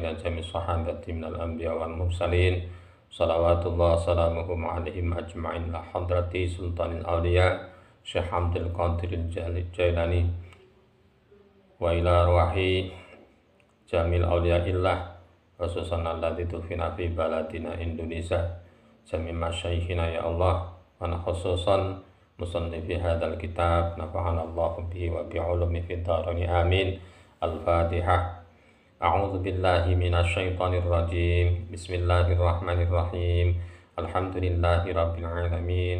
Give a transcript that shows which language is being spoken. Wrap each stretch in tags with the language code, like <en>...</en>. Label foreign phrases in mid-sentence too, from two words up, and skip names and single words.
<ar>إلى جميع صحابة من الأنبياء والمرسلين صلوات الله سلامهم عليهم أجمعين لا حضرة سلطان الأولياء الشيخ عبد القادر الجيلاني وإلى روح جميع أولياء الله خصوصا الذي توفي في بلادنا إندونيسيا جميع مشايخنا يا الله وخصوصا مصنف هذا الكتاب نفعنا الله به وبعلومه في الدارين آمين. Al-Fatihah. أعوذ بالله من الشيطان الرجيم. بسم الله الرحمن الرحيم. الحمد لله رب العالمين.</ar>